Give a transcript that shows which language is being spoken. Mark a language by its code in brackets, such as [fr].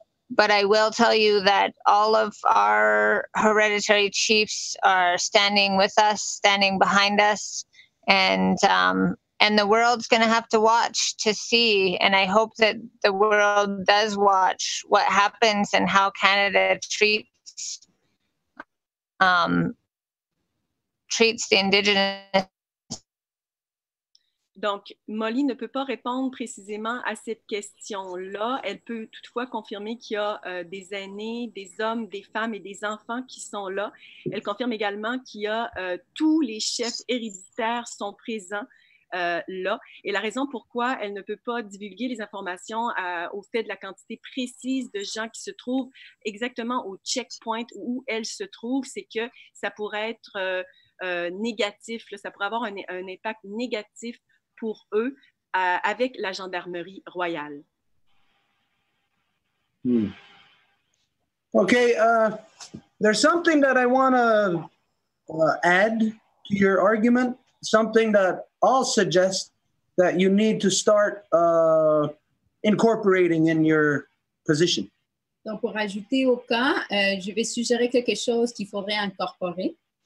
[en] But I will tell you that all of our hereditary chiefs are standing with us, standing behind us, and the world's going to have to watch to see, and I hope that the world does watch what happens and how Canada treats the Indigenous. [fr] Donc, Molly ne peut pas répondre précisément à cette question-là. Elle peut toutefois confirmer qu'il y a des aînés, des hommes, des femmes et des enfants qui sont là. Elle confirme également qu'il y a tous les chefs héréditaires sont présents là. Et la raison pourquoi elle ne peut pas divulguer les informations au fait de la quantité précise de gens qui se trouvent exactement au checkpoint où elle se trouve, c'est que ça pourrait être négatif, là, ça pourrait avoir un impact négatif pour eux avec la gendarmerie royale. [en] Okay, there's something that I want to add to your argument, something that I'll suggest that you need to start incorporating in your position. [fr] Donc, pour ajouter au cas, je vais suggérer quelque chose qu'il faudrait incorporer.